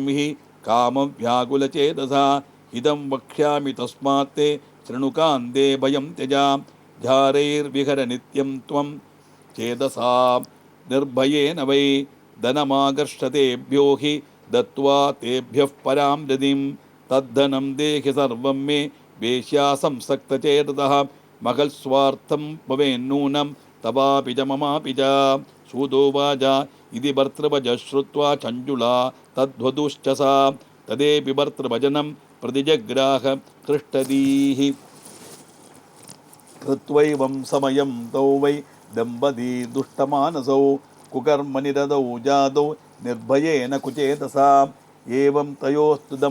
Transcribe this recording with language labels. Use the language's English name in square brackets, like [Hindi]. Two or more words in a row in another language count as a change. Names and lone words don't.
[Sanskrit] ഹി കാമവ്യാകുലചേതസാ ഇദം വക്ഷ്യാമി തസ്മാത് തേ ശൃണുകാന്തേ ഭയം ത്യജ ഝാരൈർവിഹര നിത്യം ത്വം ചേതസാ നിർഭയേന വൈ ധനമാകർഷതേഭ്യോ ഹി ദത്വാ തേഭ്യഃ പരാം രതിം തദ്ധനം ദേഹി സർവം മേ വേശ്യാസംസക്തചേതസഃ മഹൽസ്വാർത്ഥം ഭവേന്നൂനം തവാപി ച മമാപി ച सूतोवाच इति भर्तृवचः श्रुत्वा चञ्चुला तद्वधूश्च सा तदेपि भर्तृवचनं प्रतिजग्राह कृष्टदीः कृत्वैवं समयं तौ वै दम्पती दुष्टमानसौ कुकर्मनिरतौ जातौ निर्भयेन कुचेतसा एवं तयोस्तु